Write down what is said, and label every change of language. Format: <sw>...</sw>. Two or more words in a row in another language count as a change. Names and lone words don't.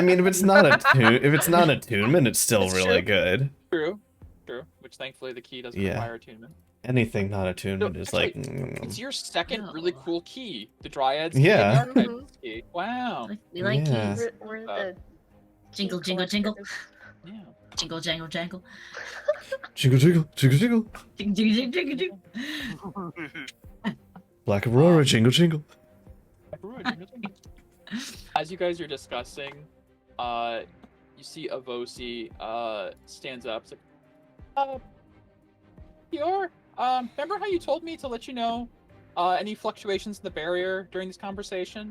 <en>I mean, if it's not attunement, it's still That's really true. good. True. Which thankfully the key doesn't Yeah. require attunement. Anything not attunement No, is like. It's your second really Oh. cool key. The Dryad's Yeah. key and the Archive's key. Wow. We like Yeah. keys. We're the Jingle, key jingle, jingle. collectors. Yeah. Jingle, jangle, jangle. Jingle, jingle, jingle, jingle. Jingle, jingle, jingle, jingle. Black Aurora, jingle, jingle. As you guys are discussing, you see Avosi stands up. It's like, Dior, remember how you told me to let you know any fluctuations in the barrier during this conversation?</en>